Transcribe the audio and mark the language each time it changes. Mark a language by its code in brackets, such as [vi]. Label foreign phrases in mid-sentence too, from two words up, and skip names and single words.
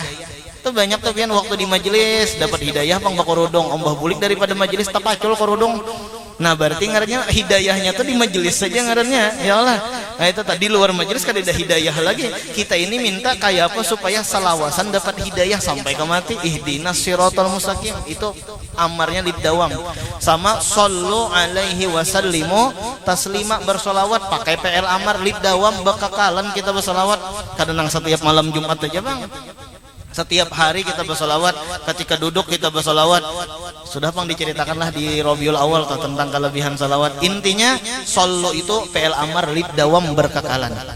[bjn] Itu banyak tuh pian waktu di majelis dapat hidayah pang bakorudong, ombah bulik daripada majelis tapacul korudong. Nah berarti ngarannya hidayahnya tuh di majelis saja ngarannya [ar] يا الله. [bjn] Nah itu tadi luar majelis kan ada hidayah lagi. Kita ini minta kayak apa supaya salawasan dapat hidayah sampai ke mati. [ar] اهدنا الصراط المستقيم [bjn] itu [ar] أمر للدوام. [bjn] Sama [ar] صلوا عليه وسلموا تسليما, [bjn] bersolawat pakai PL [ar] أمر للدوام [bjn] bekakalan kita bersolawat. Kadang setiap malam Jumat aja bang. Setiap hari kita bersolawat, ketika duduk kita bersolawat. Sudah bang diceritakanlah di Rabiul Awal tentang kelebihan salawat. Intinya [ar] sallu [bjn] itu PL [ar] أمر للدوام [bjn] berkekalan.